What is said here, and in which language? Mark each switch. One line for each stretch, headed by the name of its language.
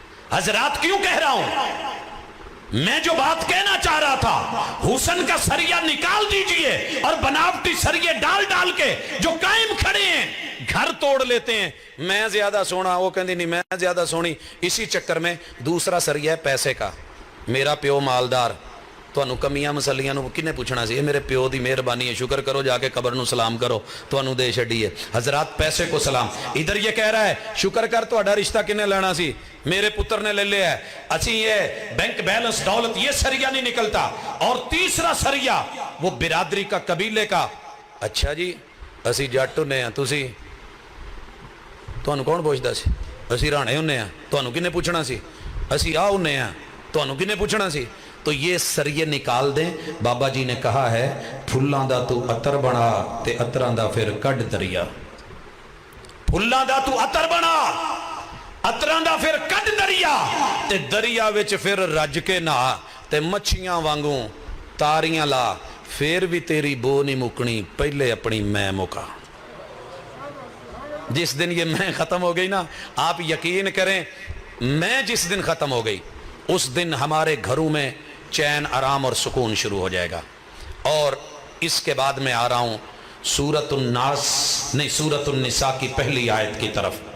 Urdu: حضرات کیوں کہہ رہا ہوں؟ میں جو بات کہنا چاہ رہا تھا، حسن کا سریا نکال دیجئے اور بناوٹی سریے ڈال ڈال کے جو قائم کھڑے ہیں گھر توڑ لیتے ہیں.
Punjabi: میں زیادہ سونا، وہ کہندی نہیں میں زیادہ سونی.
Urdu: اسی چکر میں دوسرا سریا ہے پیسے کا.
Punjabi: میرا پیو مالدار، تانوں کمیاں مسلیاں نو کنے پوچھنا سی؟ میرے پیو دی مہربانی ہے، شکر کرو، جا کے قبر نو سلام کرو، تانوں دے چھڈی ہے.
Urdu: حضرات پیسے کو سلام. ادھر یہ کہہ رہا ہے
Punjabi: شکر کر تہاڈا رشتہ کنے لینا سی، میرے پتر نے لے لیا ہے.
Urdu: اچھی یہ بینک بیلنس دولت یہ سریا نہیں نکلتا. اور تیسرا سریا وہ برادری کا، قبیلے کا.
Punjabi: اچھا جی اسی جٹ ہونے ہیں، تسی تانوں کون پوچھدا سی؟ اسی رانے ہونے ہیں، تانوں کنے پوچھنا سی؟ اسی آ ہونے ہیں، تانوں کنے پوچھنا سی؟
Urdu: تو یہ سریے نکال دیں. بابا جی نے کہا ہے
Punjabi: پھلاں دا تو عطر بنا تے عطراں دا پھر کڈ دریا. پھلاں دا تو عطر بنا، عطراں دا پھر کڈ دریا، تے دریا وچ پھر رج کے نہا، تے مچھیاں وانگوں تاریاں لا، پھر بھی تیری بو نہیں مکنی، پہلے اپنی میں مکا.
Urdu: جس دن یہ میں ختم ہو گئی نا، آپ یقین کریں، میں جس دن ختم ہو گئی اس دن ہمارے گھروں میں چین، آرام اور سکون شروع ہو جائے گا. اور اس کے بعد میں آ رہا ہوں سورۃ النساء کی پہلی آیت کی طرف.